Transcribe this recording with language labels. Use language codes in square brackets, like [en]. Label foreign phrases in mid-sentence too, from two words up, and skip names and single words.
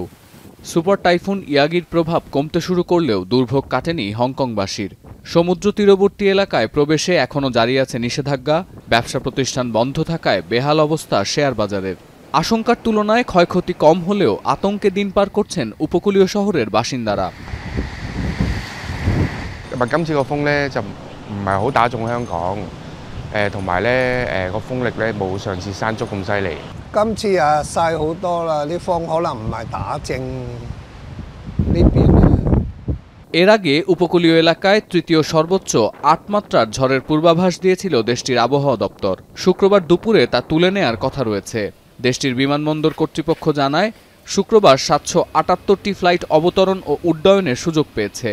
[bn] সুপার টাইফুন ইয়াগির প্রভাব কমতে শুরু করলেও দুর্ভোগ কাটেনি হংকংবাসীর। সমুদ্র তীরবর্তী এলাকায় প্রবেশে এখনও জারি আছে নিষেধাজ্ঞা। ব্যবসা প্রতিষ্ঠান বন্ধ থাকায় বেহাল অবস্থা শেয়ার বাজারের। আশঙ্কার তুলনায় ক্ষয়ক্ষতি কম হলেও আতঙ্কে দিন পার করছেন উপকূলীয় শহরের বাসিন্দারা। [yue] 今次個風咧就唔係好打中香港，同埋咧個風力咧冇上次山竹咁犀利。今次曬好多啦，啲風可能唔係打正呢邊。 [bn] এর আগে উপকূলীয় এলাকায় তৃতীয় সর্বোচ্চ ৮ মাত্রার ঝড়ের পূর্বাভাস দিয়েছিল দেশটির আবহাওয়া দপ্তর। শুক্রবার দুপুরে তা তুলে নেয়ার কথা রয়েছে। দেশটির বিমানবন্দর কর্তৃপক্ষ জানায়, শুক্রবার ৭৭৮টি ফ্লাইট অবতরণ ও উড্ডয়নের সুযোগ পেয়েছে।